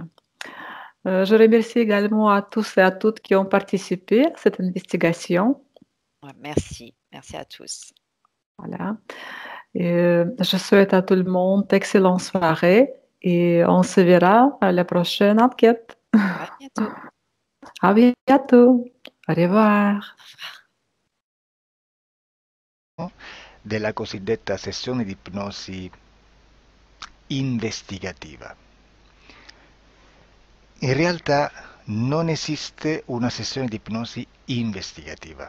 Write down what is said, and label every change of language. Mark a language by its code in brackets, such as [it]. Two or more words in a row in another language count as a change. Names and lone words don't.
[fr] Je remercie également à tous et à toutes qui ont participé à cette investigation. Ouais, merci. Merci à tous. Voilà. Et je souhaite à tout le monde d'excellentes soirées et on se verra à la prochaine enquête. À bientôt. À bientôt. Au revoir. [it] Della cosiddetta sessione di ipnosi investigativa. In realtà non esiste una sessione di ipnosi investigativa.